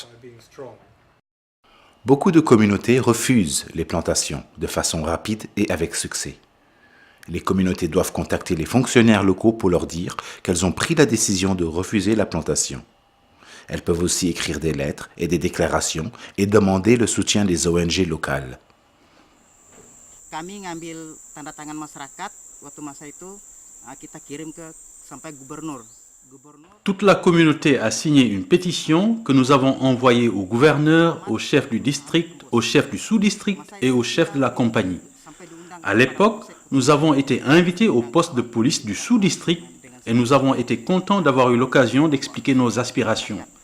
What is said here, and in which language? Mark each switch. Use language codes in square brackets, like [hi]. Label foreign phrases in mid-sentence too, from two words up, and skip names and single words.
[fr] Beaucoup de communautés refusent les plantations de façon rapide et avec succès. Les communautés doivent contacter les fonctionnaires locaux pour leur dire qu'elles ont pris la décision de refuser la plantation. Elles peuvent aussi écrire des lettres et des déclarations et demander le soutien des ONG locales. [id] Kami ngambil tanda tangan masyarakat waktu masa itu kita kirim ke sampai gubernur. [fr] Toute la communauté a signé une pétition que nous avons envoyée au gouverneur, au chef du district, au chef du sous-district et au chef de la compagnie. À l'époque, nous avons été invités au poste de police du sous-district et nous avons été contents d'avoir eu l'occasion d'expliquer nos aspirations.